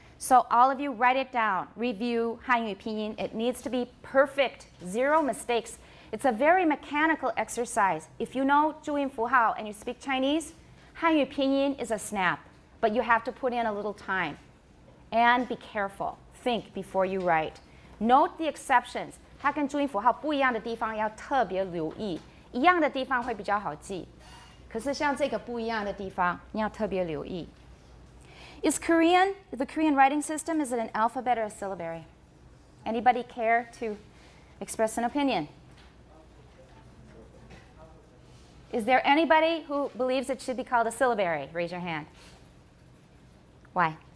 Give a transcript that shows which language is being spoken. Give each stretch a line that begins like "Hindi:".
English: So all of you write it down. Review Hanyu Pinyin. It needs to be perfect. 0 mistakes. It's a very mechanical exercise. If you know 注音符号 and you speak Chinese, Hanyu Pinyin is a snap. But you have to put in a little time. And be careful. Think before you write. Note the exceptions.
Chinese: 它跟注音符号不一样的地方要特别留意。一样的地方会比较好记。可是像这个不一样的地方，你要特别留意。
English: Is Korean, the Korean writing system, is it an alphabet or a syllabary? Anybody care to express an opinion? Is there anybody who believes it should be called a syllabary? Raise your hand. Why?